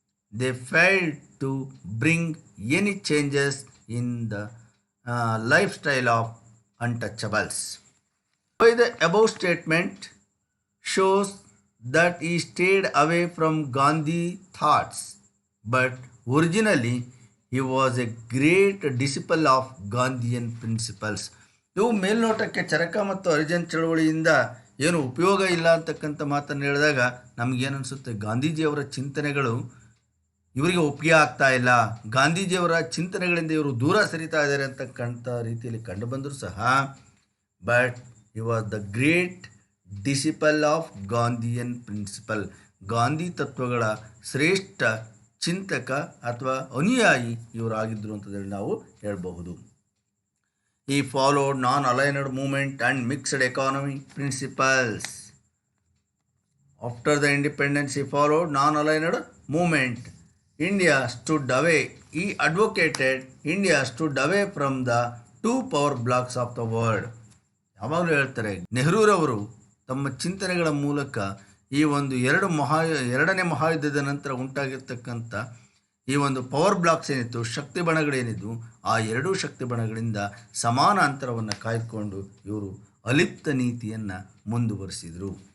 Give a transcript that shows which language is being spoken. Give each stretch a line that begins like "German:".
English: They failed to bring any changes in the lifestyle of untouchables. By the above statement shows that he stayed away from Gandhi thoughts, but originally he was a great disciple of Gandhian principles.
Kannada: ಇವು ಮೇಲ್ನೋಟಕ್ಕೆ ಚರಕ ಮತ್ತು ಹರಿಜನ್ ಚಳವಳಿಯಿಂದ ಏನು ಉಪಯೋಗ ಇಲ್ಲ ಅಂತಕ್ಕಂಥ ಮಾತನ್ನು ಹೇಳಿದಾಗ ನಮಗೇನನ್ಸುತ್ತೆ, ಗಾಂಧೀಜಿಯವರ ಚಿಂತನೆಗಳು ಇವರಿಗೆ ಒಪ್ಪಿಗೆ ಆಗ್ತಾ ಇಲ್ಲ, ಗಾಂಧೀಜಿಯವರ ಚಿಂತನೆಗಳಿಂದ ಇವರು ದೂರ ಸರಿತಾ ಇದ್ದಾರೆ ಅಂತಕ್ಕಂಥ ರೀತಿಯಲ್ಲಿ ಕಂಡು ಬಂದರೂ ಸಹ,
English: But he was the great disciple of Gandhian principle.
Kannada: Gandhi ತತ್ವಗಳ ಶ್ರೇಷ್ಠ ಚಿಂತಕ ಅಥವಾ ಅನುಯಾಯಿ ಇವರಾಗಿದ್ದರು ಅಂತೇಳಿ ನಾವು ಹೇಳಬಹುದು.
English: He followed non-aligned movement and mixed economy principles. After the independence, he followed non-aligned movement. India stood away. He advocated India stood away from the two power blocks of the world.
Kannada: ಯಾವಾಗಲೂ ಹೇಳ್ತಾರೆ, ನೆಹರೂರವರು ತಮ್ಮ ಚಿಂತನೆಗಳ ಮೂಲಕ ಈ ಒಂದು ಎರಡನೇ ಮಹಾಯುದ್ಧದ ನಂತರ ಉಂಟಾಗಿರ್ತಕ್ಕಂಥ ಈ ಒಂದು ಪವರ್ ಬ್ಲಾಕ್ಸ್ ಏನಿತ್ತು, ಶಕ್ತಿ ಬಣಗಳೇನಿದ್ದು, ಆ ಎರಡೂ ಶಕ್ತಿ ಬಣಗಳಿಂದ ಸಮಾನ ಅಂತರವನ್ನು ಕಾಯ್ದುಕೊಂಡು ಇವರು ಅಲಿಪ್ತ ನೀತಿಯನ್ನು ಮುಂದುವರಿಸಿದರು.